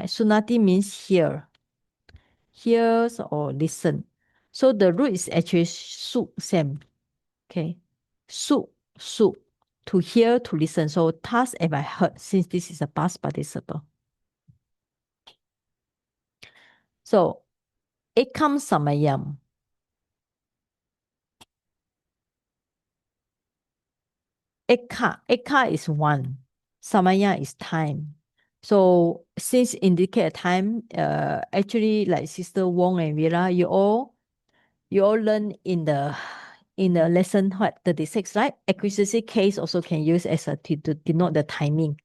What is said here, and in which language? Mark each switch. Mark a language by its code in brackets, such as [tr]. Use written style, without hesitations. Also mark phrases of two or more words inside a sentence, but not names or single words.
[en] Sunati means hear. Hears or listen. So the root is actually su, same. Okay. Su. To hear, to listen. So thus have I heard, since this is a past participle. [pi] So ekam samayam. [en] Eka is one. Samaya is time. So since indicate time, actually like Sister Wong and Vera, you all learn in the lesson 36, right? Acquisitive case also can use as a to denote the timing.